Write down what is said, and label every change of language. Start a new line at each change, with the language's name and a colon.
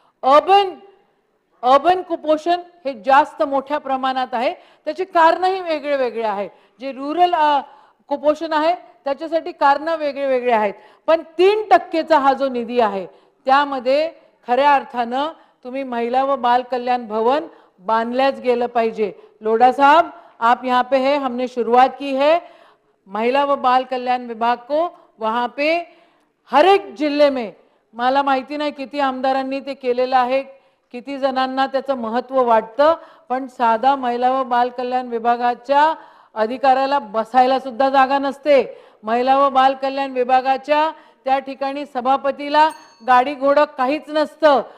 Marathi: Urban कुपोषण हे जास्त मोठ्या प्रमाणात आहे. त्याचे कारणही वेगळे वेगळे आहे. जे रूरल कुपोषण आहे त्याच्यासाठी कारण वेगळे वेगळे आहेत. पण 3%चा हा जो निधी आहे त्यामध्ये खऱ्या अर्थानं तुम्ही महिला व बाल कल्याण भवन बांधल्याच गेलं पाहिजे.
Hindi: लोढ़ा साहब, आप यहाँ पे है, हमने शुरुआत की है महिला व बाल कल्याण विभाग को. वहाँ पे हर एक जिल्हे में,
Marathi: मला माहिती नाही किती आमदारांनी ते केलेलं आहे, किती जणांना त्याचं महत्त्व वाटतं, पण साधा महिला व बाल कल्याण विभागाच्या अधिकाऱ्याला बसायला सुद्धा जागा नसते. महिला व बाल कल्याण विभागाच्या त्या ठिकाणी सभापतीला गाडी घोडं काहीच नसतं.